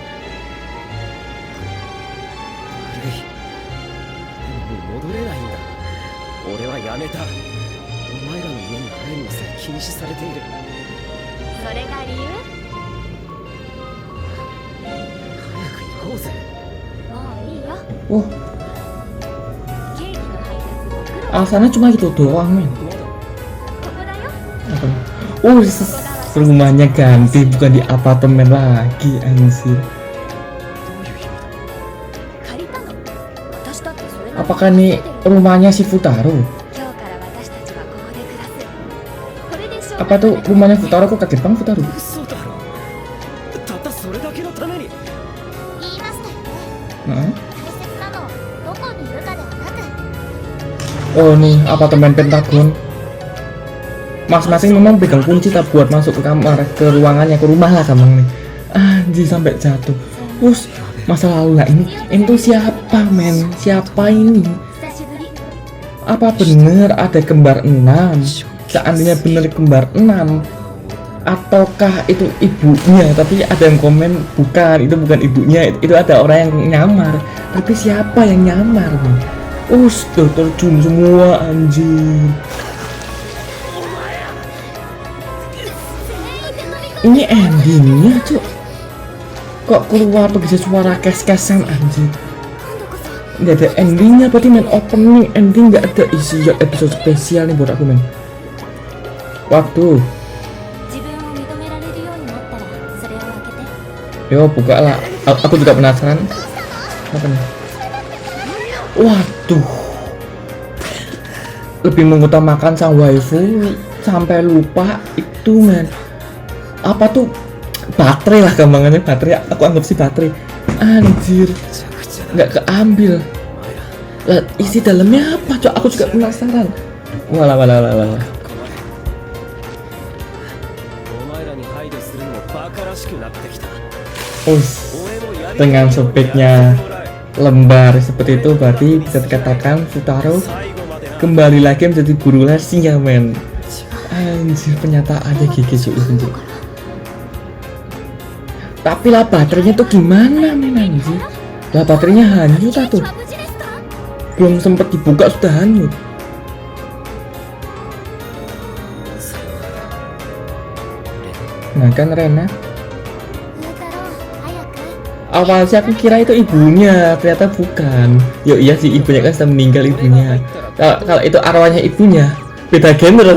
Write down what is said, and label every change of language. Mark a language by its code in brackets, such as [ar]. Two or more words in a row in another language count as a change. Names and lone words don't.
[ja] 悪いでももう戻れないんだ俺はやめたお前らの家に入るのさえ禁止されているそれが理由早く行こうぜもういいよ [id] Wah, [ja] ケーキの配達ご苦労 [id] alasannya cuma gitu doang men. [ja] まだここだよ [id] Apa nih? Oh, [ja] ここがわ [id] rumahnya ganti, bukan di apartemen lagi anjir. [ja] 借りたの。私だってそれなりに [id] Apakah ini rumahnya si Futaro? [ja] 今日から私たちはここで暮らす。これで将来 [id] Apa tuh rumahnya Futaro? Kok kaget bang Futaro? [ja] 嘘だろ。たったそれだけのために。言いましたよね。 [id] Heeh. [ja] 大切なのはどこにいるかではなく。 [id] Oh nih apartemen Pentagon. Masing-masing memang pegang kunci tak buat masuk ke kamar, ke ruangannya, ke rumah lah gampang nih. Anjir sampai jatuh. Terus masa lalu lah ini tuh siapa men? Siapa ini? [ja] 久しぶり。 [id] Apa bener ada kembar 6? Seandainya bener kembar 6, ataukah itu ibunya? Tapi ada yang komen bukan, itu bukan ibunya, itu ada orang yang nyamar. Tapi siapa yang nyamar men? Tuh terjun semua anjir. Ini endingnya cuk. Kok keluar tuh bisa suara kes-kesan anjir. Nggak ada endingnya, berarti main opening, ending nggak ada. Isi ya episode spesial nih buat aku men. Waktu [ja] 自分を認められるようになったらそれを開けて。 [id] yo buka lah. Aku juga penasaran. Apa nih? Waduh, lebih mengutamakan sang waifu sampai lupa itu men. Apa tuh baterai lah gampangannya, baterai. Aku anggap sih baterai. Anjir, nggak keambil. Lah isi dalamnya apa cok? Aku juga penasaran. Walah. [ja] お前らに配慮するのもバカらしくなってきた。 [id] Us, [ja] 俺もやり [id] dengan sobeknya lembar seperti itu berarti bisa dikatakan Futaro [ja] 最後までな。 [id] kembali lagi menjadi guru lesnya men. Anjir penyataannya gigi cuy. Tapi lah baterainya tuh gimana men anjir? Lah baterainya hanyut tuh. [ja] は無事ですか？ [id] Belum sempet dibuka sudah hanyut. Nah kan Rena, [ja] 風太郎、早く。 [id] awal sih aku kira itu ibunya, ternyata bukan. Yo iya sih ibunya kan sudah meninggal ibunya. Kalau itu arwahnya ibunya, beda genre.